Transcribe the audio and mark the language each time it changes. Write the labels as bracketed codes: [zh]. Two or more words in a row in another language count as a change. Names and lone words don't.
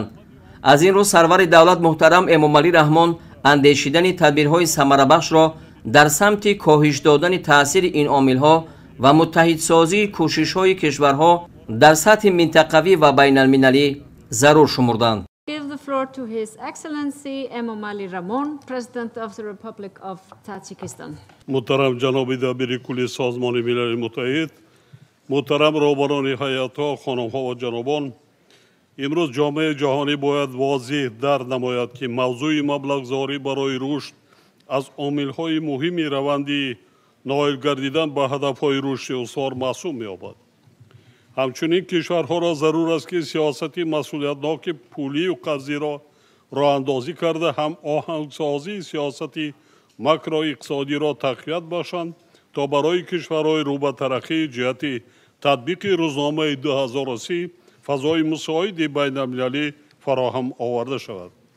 [tg] аз ин рӯ сарвари давлат муҳтарам Эмомалӣ Раҳмон андешидани тадбирҳои самарабахшро дар самти коҳиш додани таъсири ин омилҳо ва муттаҳидсозии кӯшишҳои кишварҳо дар сатҳи минтақавӣ ва байналмилалӣ зарур шумурданд. [en] Give the floor to His Excellency Emomali Rahmon, President of the Republic of Tajikistan. [tg] Муҳтарам Ҷаноби Дабири Кулли Созмони Милали Муттаҳид, Муҳтарам Роҳбарони Ҳайатҳо, Хонумҳо ва Ҷанобон, имрӯз ҷомеаи ҷаҳонӣ бояд возеҳ дарк намояд ки мавзӯи маблағгузорӣ барои рушд аз омилҳои муҳими раванди ноил гардидан ба ҳадафҳои рушди устувор маҳсуб меёбад. ҳамчунин кишварҳоро зарур аст ки сиёсати масъулиятноки пулию қарзиро роҳандозӣ карда ҳам оҳангсозии сиёсати макроиқтисодиро тақвият бахшанд, то барои кишварҳои рӯбатараққӣ ҷиҳати татбиқи рӯзномаи 2030 фазои мусоиди байналмилалӣ фароҳам оварда шавад.